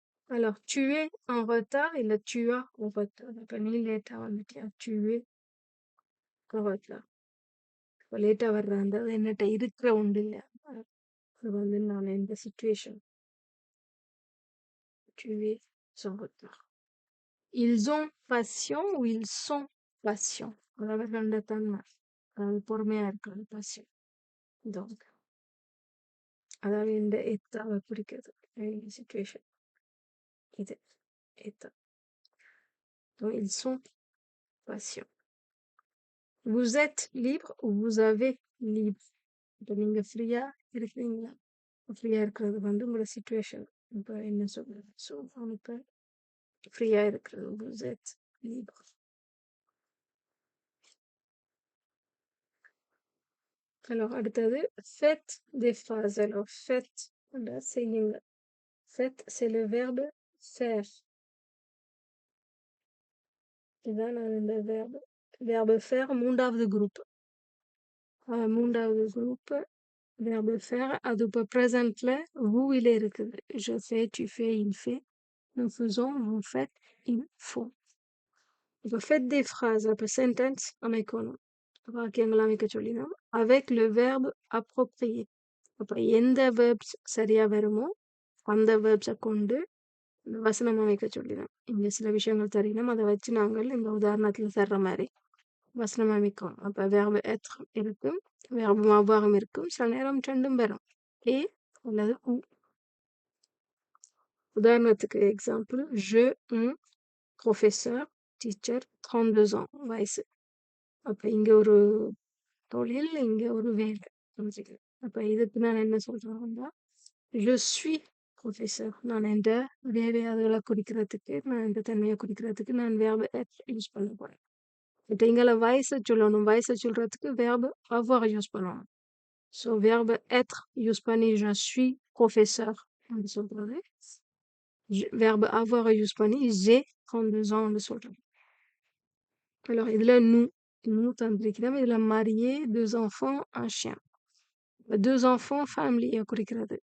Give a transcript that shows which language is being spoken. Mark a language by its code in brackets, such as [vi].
[fr] Alors, tu es en retard [ta] இல்ல [fr] tu as en retard. [ta] அப்ப நீ லேட்டா வந்துட்டியா? [fr] tu es en retard. [ta] இப்போ லேட்டா வர்றாங்க என்னட்ட இருக்கிற உண்டு இல்லையா? அது வந்து நான் இந்த situation [fr] tu es en retard. Ils ont patient ou ils sont patients. [ta] அவர்களோட தன்மை அதாவது பொறுமையா இருக்கிறது patient. Donc அதாவது இந்த எத்தாவை குறிக்கிறது சுச்சுவேஷன் இது எத்தா. [fr] Donc ils sont patients. Vous êtes libre ou vous avez libre. [ta] இப்போ நீங்க ஃப்ரீயா இருக்கிறீங்களா? ஃப்ரீயா இருக்கிறது வந்து உங்களோட சுச்சுவேஷன். இப்போ என்ன சொல்றது? ஸோ இப்போ ஃப்ரீயா இருக்கிறது [fr] vous êtes libre. Alors அடுத்தது faites des phrases. Alors faites செய்யுங்க. Faites c'est le verbe faire. [ta] இதுதான் நான் இந்த verbe faire மூன்றாவது குரூப். மூன்றாவது குரூப் verbe faire அது இப்போ ப்ரெசன்ட்ல vous-ல இருக்குது. [fr] je fais, tu fais, il fait, nous faisons, vous faites, ils font. [ta] இப்போ [fr] faites des phrases [ta] அப்போ sentence அமைக்கணும். வாக்கியங்கள் அமைக்க சொல்லினோம் [fr] avec le verbe approprié. [ta] அப்போ எந்த வேர்ப்ஸ் சரியா வருமோ அந்த வேர்ப்ஸை கொண்டு இந்த வசனம் அமைக்க சொல்லினோம். இங்க சில விஷயங்கள் தெரியணும் அதை வச்சு நாங்கள் இந்த உதாரணத்துல தர்ற மாதிரி வசனம் அமைக்கும். அப்ப verbe être இருக்கும், verbe avoir இருக்கும், சில நேரம் ரெண்டும் வரும். அல்லது ou. உதாரணத்துக்கு example [fr] je un professeur [ta] teacher 32 ans வயசு. அப்ப இங்க ஒரு தொழில் இங்க ஒரு வேலை. அப்ப இதுக்கு நான் என்ன சொல்றேன்னா [fr] je suis professeur. [ta] நான் என்ற வேலையாளர்களை குறிக்கிறதுக்கு நான் இந்த தன்மையை குறிக்கிறதுக்கு நான் verbe être யூஸ் பண்ண போறேன். இப்போ இங்கே வயசை சொல்லணும். வயசை சொல்றதுக்கு verbe avoir யூஸ் பண்ணணும். ஸோ verbe être யூஸ் பண்ணி [fr] je suis professeur [ta] அப்படி சொல்றது. verbe avoir யூஸ் பண்ணி [fr] j'ai 32 ans [ta] அப்படி சொல்றது. Alors இதுல nous தந்திருக்கிறோம். [fr] இதுல marié, 2 enfants, un chien. [ta] 2 enfants ஃபேமிலியை குறிக்கிறது.